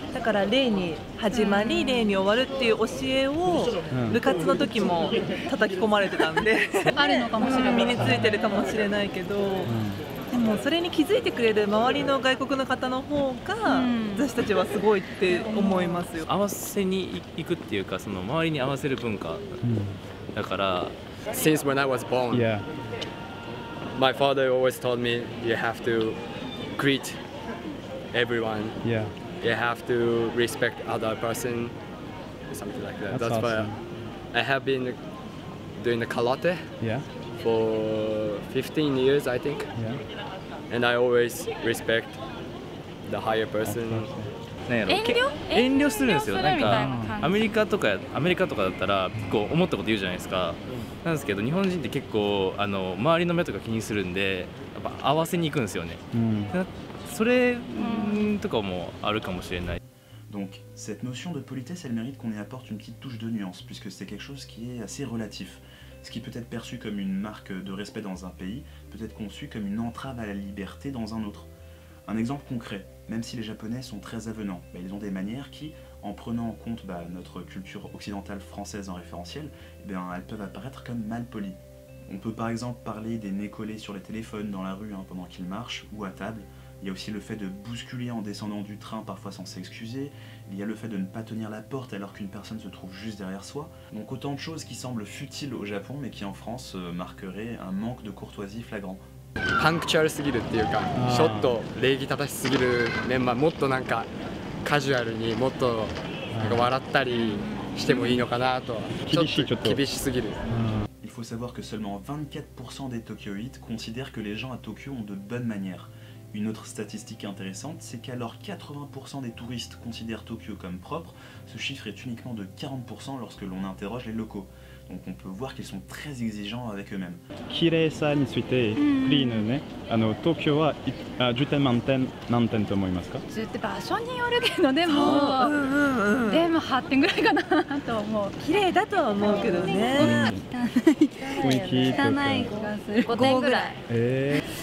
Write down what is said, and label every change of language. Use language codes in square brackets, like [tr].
[ja] だから礼に始まり礼に終わるっていう教えを部活の時も叩き込まれてたんで、あるのかもしれない。身についてるかもしれないけど。でもそれに気づいてくれる周りの外国の方の方が私たちはすごいって思いますよ。合わせに行くっていうか、その周りに合わせる文化だから。 [en] Since when I was born, my father always told me you have to greet everyone. You have to respect other person, something like that. That's why I have been doing the karate. For 15 years, I think, and I always respect the higher person. [ja] 遠慮するんですよ。なんかアメリカとかだったら結構思ったこと言うじゃないですか。なんですけど日本人って結構周りの目とか気にするんで、やっぱ合わせに行くんですよね。それとかもあるかもしれない。 [fr] Donc cette notion de politesse, elle mérite qu'on y apporte une petite touche de nuance, puisque c'est quelque chose qui est assez relatif. Ce qui peut être perçu comme une marque de respect dans un pays, peut être conçu comme une entrave à la liberté dans un autre. Un exemple concret, même si les Japonais sont très avenants, ils ont des manières qui, en prenant en compte notre culture occidentale française en référentiel, elles peuvent apparaître comme mal polies. On peut par exemple parler des nez collés sur les téléphones dans la rue pendant qu'ils marchent, ou à table. Il y a aussi le fait de bousculer en descendant du train, parfois sans s'excuser. Il y a le fait de ne pas tenir la porte alors qu'une personne se trouve juste derrière soi. Donc autant de choses qui semblent futiles au Japon, mais qui en France marqueraient un manque de courtoisie flagrant. [ja] パンクチュアルすぎるっていうか、ちょっと礼儀正しすぎるメンバー、もっとなんかカジュアルにもっとなんか笑ったりしてもいいのかなとは。ちょっと厳しすぎる。 [fr] Il faut savoir que seulement 24% des Tokyoïtes considèrent que les gens à Tokyo ont de bonnes manières. Une autre statistique intéressante, c'est qu'alors 80% des touristes considèrent Tokyo comme propre, ce chiffre est uniquement de 40% lorsque l'on interroge les locaux. Donc on peut voir qu'ils sont très exigeants avec eux-mêmes. [ja] 綺麗さについてクリーンね、東京は10点満点何点と思いますか？ 10点場所によるけどでも8点ぐらいかなと思う。綺麗だとは思うけどね。雰囲気とか。汚い気がする。5点ぐらい。